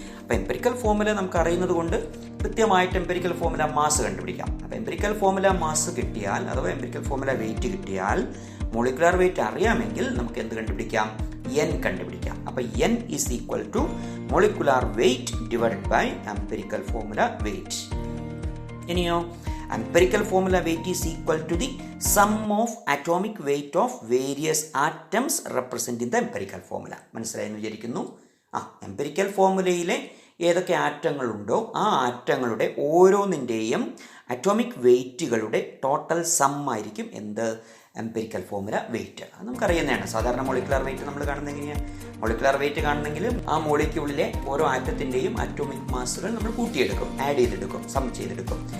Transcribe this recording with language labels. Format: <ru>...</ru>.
<ml>അപ്പോൾ empirical formula നമുക്ക് അറിയുന്നത് കൊണ്ട് കൃത്യമായിട്ട് എംപിരിക്കൽ ഫോർമുല മാസ് കണ്ടുപിടിക്കാം. അപ്പോൾ എംപിരിക്കൽ ഫോർമുല മാസ് കിട്ടിയാൽ, അഥവാ എംപിരിക്കൽ ഫോർമുല വെയ്റ്റ് കിട്ടിയാൽ, മോളിക്കുലാർ വെയ്റ്റ് അറിയാമെങ്കിൽ നമുക്ക് എന്ത് കണ്ടുപിടിക്കാം? n കണ്ടുപിടിക്കാം. അപ്പോൾ n is equal to molecular weight divided by empirical formula weight. ഇനിയോ,</ml> <en>empirical formula weight is equal to the sum of atomic weight of various atoms representing the empirical formula.</en> <ml>മനസ്സിലായെന്ന് വിചാരിക്കുന്നു. Empirical ഫോർമുലയിലെ ഏതൊക്കെ ആറ്റങ്ങളുണ്ടോ ആ ആറ്റങ്ങളുടെ ഓരോന്നിൻ്റെയും atomic വെയ്റ്റുകളുടെ total some ആയിരിക്കും എന്ത്? Empirical formula weight. അത് നമുക്കറിയുന്നതാണ്. സാധാരണ മോളിക്കുലാർ വെയ്റ്റ് നമ്മൾ കാണുന്നത് എങ്ങനെയാണ്? മോളിക്കുലാർ വെയ്റ്റ് കാണണമെങ്കിൽ ആ മോളിക്യൂളിലെ ഓരോ ആറ്റത്തിൻ്റെയും അറ്റോമിക് മാസുകൾ നമ്മൾ കൂട്ടിയെടുക്കും, ആഡ് ചെയ്തെടുക്കും, സം ചെയ്തെടുക്കും.</ml>